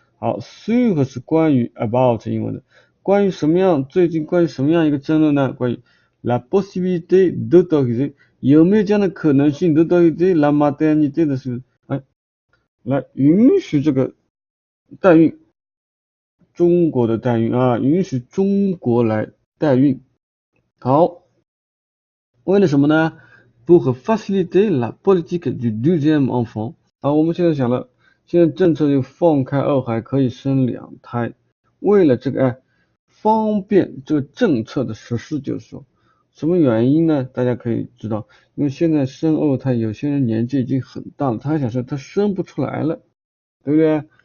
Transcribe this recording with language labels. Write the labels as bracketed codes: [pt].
[zh] 好 sur 是关于 about 英文的，关于什么样一个争论呢？关于 [fr] la possibilité d'autoriser [zh] 有没有这样的可能性 [fr] d'autoriser la maternité [zh] 的是来允许这个代孕，中国的代孕允许中国来代孕。好，为了什么呢？ [fr] Pour faciliter la politique du deuxième enfant。 [zh] 好，我们现在想了，现在政策就放开二孩可以生2胎，为了这个方便这个政策的实施，就是说什么原因呢？大家可以知道，因为现在生2胎，有些人年纪已经很大了，他还想生，他生不出来了，对不对？